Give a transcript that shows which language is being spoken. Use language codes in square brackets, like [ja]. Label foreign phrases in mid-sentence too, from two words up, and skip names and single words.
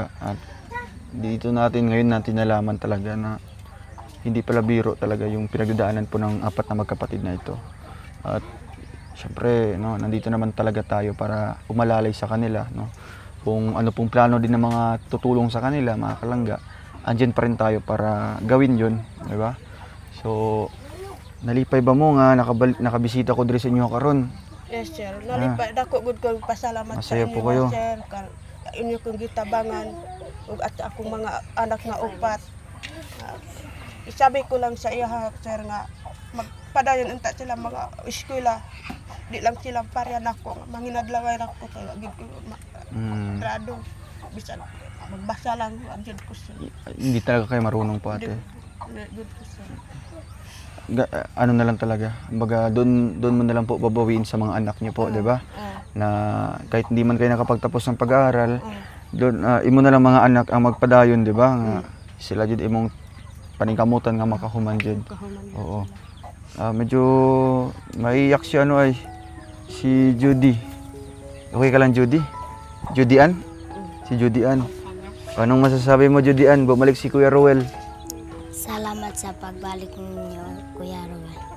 [tl] At dito natin nalaman talaga na hindi pala biro talaga yung pinagdadaanan po ng 4 na magkapatid na ito. At syempre, nandito naman talaga tayo para umalalay sa kanila. Kung ano pong plano din ng mga tutulong sa kanila, mga kalangga, andyan pa rin tayo para gawin yun. Diba? So, [ceb] nalipay ba mo nga nakabisita ko diri sa inyo karon? [en] Yes sir, [ceb] nalipay dako gud ko pasalamat sa [tl] Masaya [ceb] inyo [tl] po kayo. [ceb] sir. Inyo kong gitabangan ug at akong mga anak nga upat. Isabi ko lang sa iya sir nga magpadayon unta sila mga eskwela. Di lang sila pareha nako, manginadlaway nako kay gid ko grado. Bisan magbasa lang adjud ko sir. [tl] Hindi talaga kayo marunong po ate. [ceb] Good ko sir. [tl] Ano na lang talaga. Kumbaga doon mo na lang po babawiin sa mga anak niyo po, 'di ba? Na kahit hindi man kayo nakapagtapos ng pag-aaral, doon [ceb] imo na lang mga anak ang magpadayon, [tl] 'di ba? [ceb] Nga sila jud imong paningkamutan nga makahuman jud. Oo. [tl] Medyo maiyak si si Judy. Okay ka lang Judy? Judy Ann? Si Judy Ann. Anong masasabi mo Judy Ann? Bumalik si Kuya Ruel. [ceb] salamat sa pagbalik ninyo, Kuya Ruel.